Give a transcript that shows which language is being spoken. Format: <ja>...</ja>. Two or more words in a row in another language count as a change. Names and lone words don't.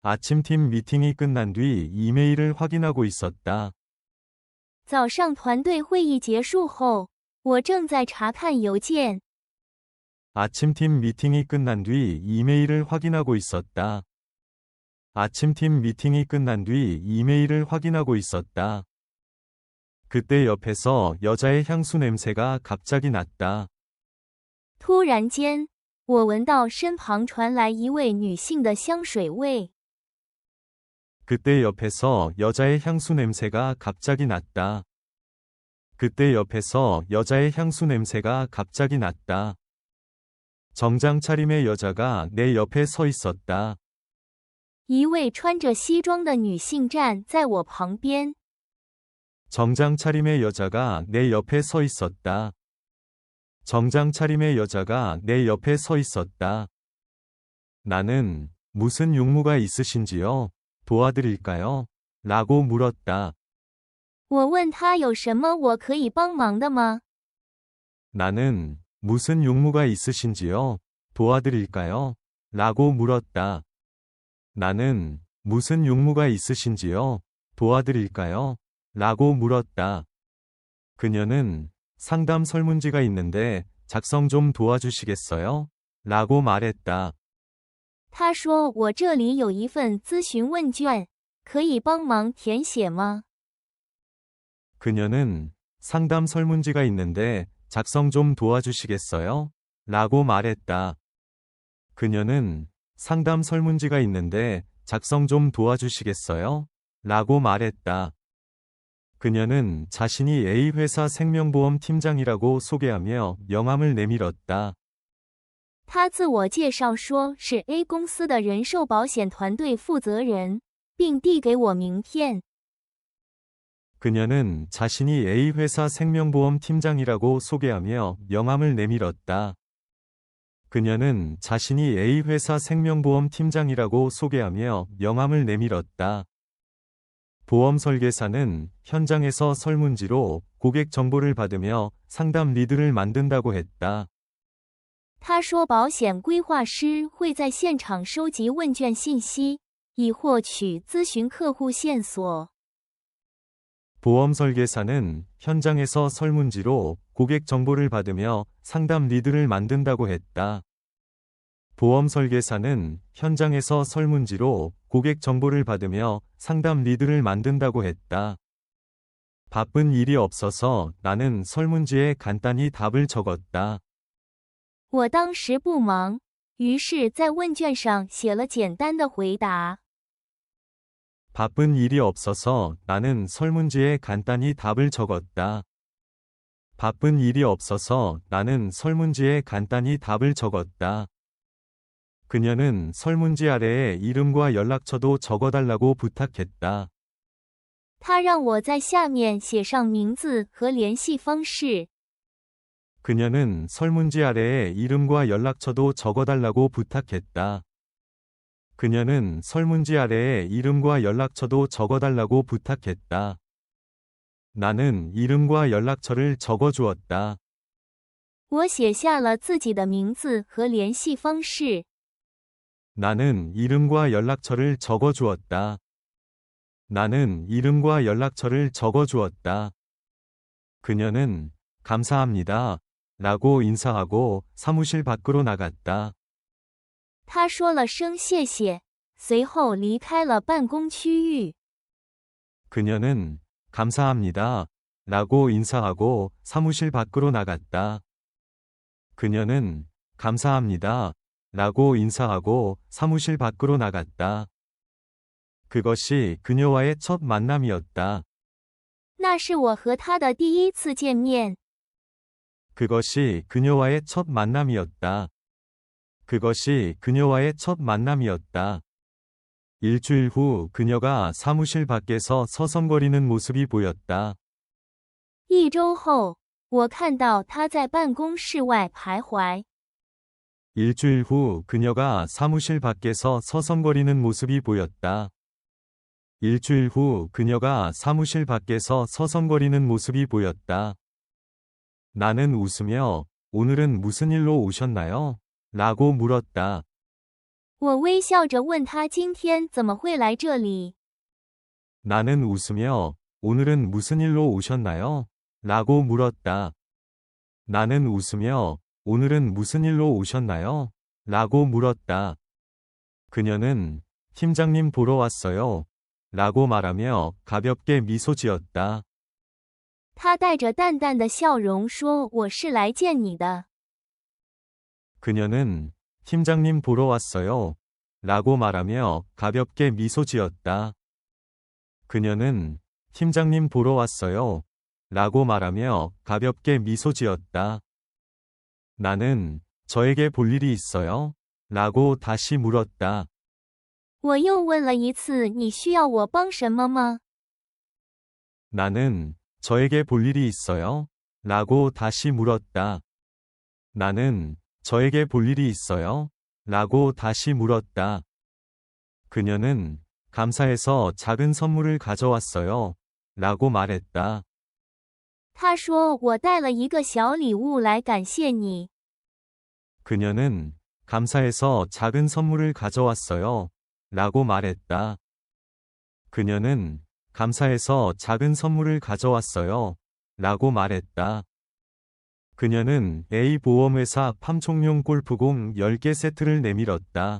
<ko>아침팀 미팅이 끝난 뒤 이메일을 확인하고 있었다.</ko> <zh>早上团队会议结束后，我正在查看邮件。</zh> <ko>아침팀 미팅이 끝난 뒤 이메일을 확인하고 있었다. 아침팀 미팅이 끝난 뒤 이메일을 확인하고 있었다. 그때 옆에서 여자의 향수 냄새가 갑자기 났다.</ko> <zh>突然间，我闻到身旁传来一位女性的香水味。</zh> <ko>그때 옆에서 여자의 향수 냄새가 갑자기 났다. 그때 옆에서 여자의 향수 냄새가 갑자기 났다. 정장 차림의 여자가 내 옆에 서 있었다.</ko> <zh>一位穿着西装的女性站在我旁边。</zh> <ko>정장 차림의 여자가 내 옆에 서 있었다. 정장 차림의 여자가 내 옆에 서 있었다. 나는 무슨 용무가 있으신지요? 도와드릴까요? 라고 물었다.</ko> <zh>我问他有什么我可以帮忙的吗？</zh> <ko>나는 무슨 용무가 있으신지요? 도와드릴까요? 라고 물었다. 나는 무슨 용무가 있으신지요? 도와드릴까요? 라고 물었다. 그녀는 상담 설문지가 있는데 작성 좀 도와주시겠어요? 라고 말했다.</ko> <zh>他说我这里有一份咨询问卷，可以帮忙填写吗？</zh> <ko>그녀는 상담 설문지가 있는데 작성 좀 도와주시겠어요? 라고 말했다. 그녀는 상담 설문지가 있는데 작성 좀 도와주시겠어요? 라고 말했다. 그녀는 자신이 A회사 생명보험 팀장이라고 소개하며 명함을 내밀었다.</ko> <zh>他自我介绍说是 A 公司的人寿保险团队负责人，并递给我名片。</zh> <ko>그녀는 자신이 A회사 생명보험 팀장이라고 소개하며 명함을 내밀었다. 그녀는 자신이 A회사 생명보험 팀장이라고 소개하며 명함을 내밀었다. 보험 설계사는 현장에서 설문지로 고객 정보를 받으며 상담 리드를 만든다고 했다.</ko> <zh>他说保险规划师会在现场收集问卷信息，以获取咨询客户线索。</zh> <ko>보험 설계사는 현장에서 설문지로 고객 정보를 받으며 상담 리드를 만든다고 했다. 보험 설계사는 현장에서 설문지로 고객 정보를 받으며 상담 리드를 만든다고 했다. 바쁜 일이 없어서 나는 설문지에 간단히 답을 적었다.</ko> <zh>我当时不忙，于是在问卷上写了简单的回答。</zh> <ko>바쁜 일이 없어서 나는 설문지에 간단히 답을 적었다. 바쁜 일이 없어서 나는 설문지에 간단히 답을 적었다. 그녀는 설문지 아래에 이름과 연락처도 적어달라고 부탁했다.</ko> <zh>他让我在下面写上名字和联系方式。</zh> <ko>그녀는 설문지 아래에 이름과 연락처도 적어달라고 부탁했다. 그녀는 설문지 아래에 이름과 연락처도 적어달라고 부탁했다. 나는 이름과 연락처를 적어주었다.</ko> <zh>我写下了自己的名字和联系方式。</zh> <ko>나는 이름과 연락처를 적어주었다. 나는 이름과 연락처를 적어주었다. 그녀는 감사합니다. 라고 인사하고 사무실 밖으로 나갔다.</ko> <zh>他说了声谢谢，随后离开了办公区域。</zh> <ko>그녀는 감사합니다. 라고 인사하고 사무실 밖으로 나갔다. 그녀는 감사합니다. 라고 인사하고 사무실 밖으로 나갔다. 그것이 그녀와의 첫 만남이었다.</ko> <zh>那是我和他的第一次见面。</zh> <ko>그것이 그녀와의 첫 만남이었다. 그것이 그녀와의 첫 만남이었다. 일주일 후 그녀가 사무실 밖에서 서성거리는 모습이 보였다.</ko> <zh>一周后，我看到他在办公室外徘徊。</zh> <ko>일주일 후 그녀가 사무실 밖에서 서성거리는 모습이 보였다. 일주일 후 그녀가 사무실 밖에서 서성거리는 모습이 보였다. 나는 웃으며 오늘은 무슨 일로 오셨나요? 라고 물었다.</ko> <zh>我微笑着问他今天怎么会来这里。</zh> <ko>나는 웃으며 오늘은 무슨 일로 오셨나요? 라고 물었다. 나는 웃으며 오늘은 무슨 일로 오셨나요? 라고 물었다. 그녀는 팀장님 보러 왔어요. 라고 말하며 가볍게 미소 지었다.</ko> <zh>他带着淡淡的笑容说：“我是来见你的。”</zh> <ko>그녀는 팀장님 보러 왔어요. 라고 말하며 가볍게 미소 지었다. 그녀는 팀장님 보러 왔어요. 라고 말하며 가볍게 미소 지었다. 나는 저에게 볼 일이 있어요? 라고 다시 물었다.</ko> <zh>我又问了一次：“你需要我帮什么吗？”</zh> <ko>나는 저에게 볼 일이 있어요? 라고 다시 물었다. 나는 저에게 볼 일이 있어요? 라고 다시 물었다. 그녀는 감사해서 작은 선물을 가져왔어요. 라고 말했다.</ko> <zh>他说：“我带了一个小礼物来感谢你。”</zh> <ko>그녀는 감사해서 작은 선물을 가져왔어요. 라고 말했다. 그녀는 감사해서 작은 선물을 가져왔어요. 라고 말했다. 그녀는 A 보험회사 팜총용 골프공 10개 세트를 내밀었다.</ko>